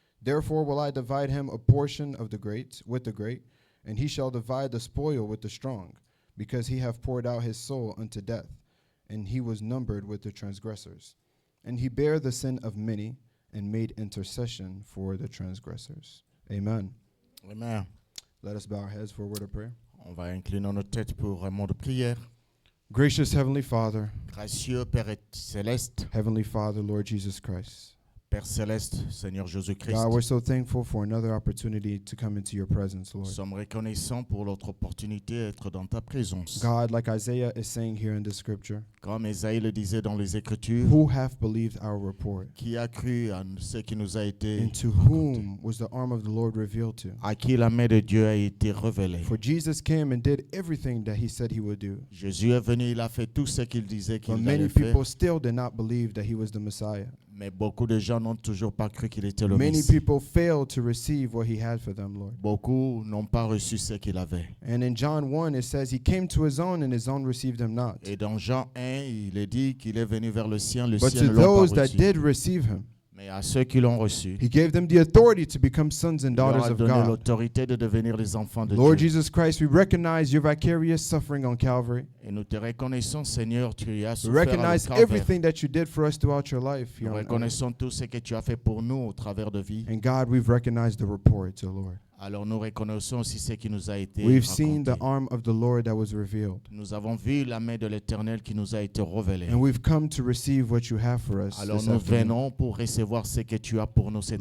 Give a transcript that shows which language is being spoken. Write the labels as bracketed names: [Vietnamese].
[English] Therefore will I divide him a portion of the great with the great, and he shall divide the spoil with the strong, because he hath poured out his soul unto death, and he was numbered with the transgressors. And he bare the sin of many, and made intercession for the transgressors. Amen. Amen. Let us bow our heads for a word of prayer. [French] On va incliner nos têtes pour un mot de prière. [English] Gracious Heavenly Father, [French] Gracieux Père céleste, [English] Heavenly Father, Lord Jesus Christ. [French] Père céleste, Seigneur Jésus-Christ, [English] God, we're so thankful for another opportunity to come into your presence, [French] nous [English] Lord. [French] sommes reconnaissants pour notre opportunité d'être dans ta présence. [English] God, like Isaiah is saying here in this scripture, [French] Comme Ésaïe le disait dans les Écritures, [English] who hath believed our report? [French] qui a cru à ce qui nous a été [English] And to [French] raconté, [English] whom was the arm of the Lord revealed to? [French] à qui la main de Dieu a été révélée. [English] For Jesus came and did everything that he said he would do. [French] Jésus est venu, il a fait tout ce qu'il disait qu'il [English] But [French] allait [English] many [French] faire. [English] people still did not believe that he was the Messiah. [French] Mais beaucoup de gens n'ont toujours pas cru qu'il était le [English] Many [French] Messie. [English] people failed to receive what he had for them, Lord. [French] Beaucoup n'ont pas reçu ce qu'il avait. [English] And in John 1, it says, he came to his own, and his own received him not. [French] Et dans Jean 1, il est dit qu'il est venu vers le sien [English] But [French] sien [English] to [French] ne l'ont [English] those [French] pas [English] that [French] reçu. [English] did receive him, [French] Mais à ceux qui l'ont reçu, [English] he gave them the authority to become sons and [French] il leur [English] daughters [French] a [English] of [French] donné [English] God. [French] l'autorité de devenir les enfants de [English] Lord [French] Dieu. [English] Jesus Christ, we recognize your vicarious suffering on Calvary. [French] Et nous te reconnaissons, Seigneur, tu as [English] We [French] souffert à [English] recognize [French] Calvaire. [English] everything that you did for us throughout your life here [French] Nous [English] on earth. [French] reconnaissons tout ce que tu as fait pour nous au travers de vie. [English] And God, we've recognized the report, O Lord. [French] Alors nous reconnaissons aussi ce qui nous a été [English] We've seen the [French] raconté. [English] arm of the Lord that was revealed. [French] Nous avons vu la main de l'Éternel qui nous a été révélée. [English] And we've come to receive what you have for us [French] Alors [English] this [French] nous [English] afternoon. [French] venons pour recevoir ce que tu as pour nous cet